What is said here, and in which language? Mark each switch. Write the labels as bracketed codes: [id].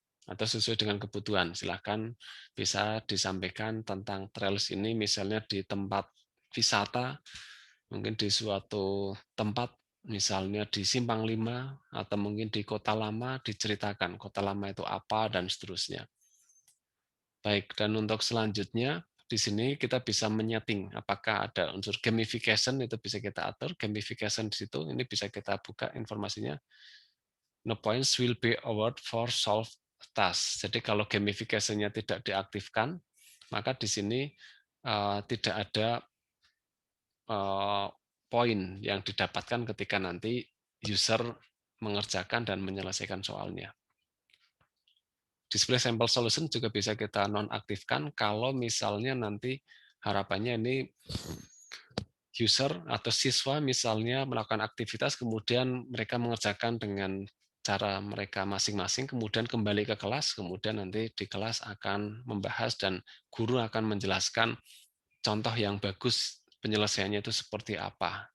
[id] Atau sesuai dengan kebutuhan, silahkan bisa disampaikan tentang trails ini, misalnya di tempat wisata, mungkin di suatu tempat, misalnya di Simpang 5, atau mungkin di Kota Lama, diceritakan Kota Lama itu apa, dan seterusnya. Baik, dan untuk selanjutnya, di sini kita bisa menyeting apakah ada unsur gamification, itu bisa kita atur. Gamification di situ, ini bisa kita buka informasinya. [en] No points will be awarded for solved task. [id] Jadi kalau gamification-nya tidak diaktifkan, maka di sini tidak ada poin yang didapatkan ketika nanti user mengerjakan dan menyelesaikan soalnya. Display sample solution juga bisa kita nonaktifkan kalau misalnya nanti harapannya ini user atau siswa misalnya melakukan aktivitas, kemudian mereka mengerjakan dengan cara mereka masing-masing, kemudian kembali ke kelas, kemudian nanti di kelas akan membahas dan guru akan menjelaskan contoh yang bagus penyelesaiannya itu seperti apa.